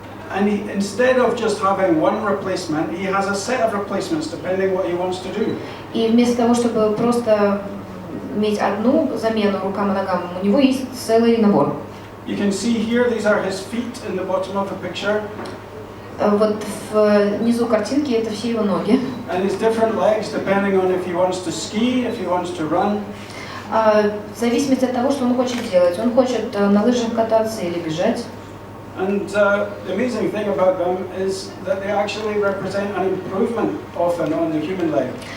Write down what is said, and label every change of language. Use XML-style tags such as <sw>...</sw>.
<en>And instead of just having one replacement, he has a set of replacements depending what he wants to do.</en> <ru>И вместо того, чтобы просто иметь одну замену рукам и ногам, у него есть целый набор.</ru> <en>You can see here, these are his feet in the bottom of the picture.</en> <ru>Вот внизу картинки это все его ноги.</ru> <en>And his different legs depending on if he wants to ski, if he wants to run.</en> <ru>В зависимости от того, что он хочет делать. Он хочет на лыжах кататься или бежать.</ru> <en>And the amazing thing about them is that they actually represent an improvement often on the human leg.</en>